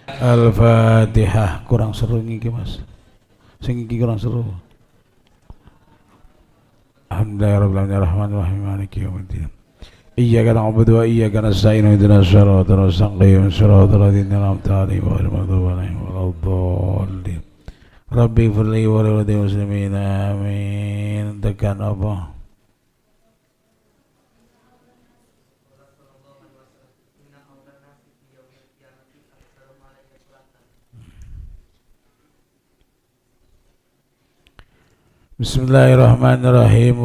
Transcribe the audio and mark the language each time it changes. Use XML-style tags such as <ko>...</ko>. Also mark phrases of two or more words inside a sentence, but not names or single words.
<jv>Al-Fatihah. Kurang seru iki Mas. Sing iki kurang seru.</jv> <ar>الحمد لله الرحمن الرحيم مالك يوم الدين. إياك نعبد وإياك نستعين اهدنا الصراط المستقيم صراط الذين أنعمت عليهم غير المغضوب عليهم ولا الضالين. رب اغفر لي وللمسلمين آمين.</ar> <jv>Tekan apa?</jv> <ar>Bismillahirrahmanirrahim.</ar>